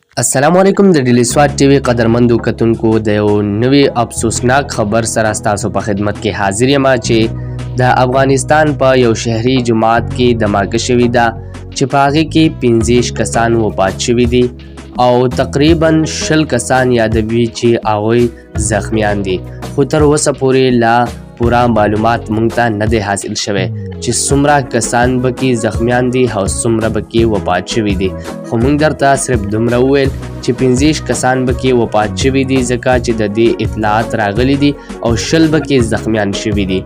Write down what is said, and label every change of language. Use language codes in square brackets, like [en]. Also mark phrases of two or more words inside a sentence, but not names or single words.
[ps] السلام علیکم د ډیلي سوات ټي وي قدرمنو کتونکو د یو نوې افسوسناک خبر سره ستاسو په خدمت کې حاضر یم چې د افغانستان په یو شهري جماعت کې دماغه شوې ده چې په هغې کې 15 کسان وفات شوي دي او تقریبا 20 کسان یادوي چې هغوی زخمیان دي، خو تر اوسه پورې لا پوره معلومات مونږ ته نه دی حاصل شوی چې څومره کسان به کې زخمیان دي او څومره به کې وفات شوي دي، خو مونږ درته صرف دومره وویل چې 15 کسان به کې وفات شوي دي ځکه چې د دې اطلاعات راغلي دي او 20 به کې زخمیان شوي دي.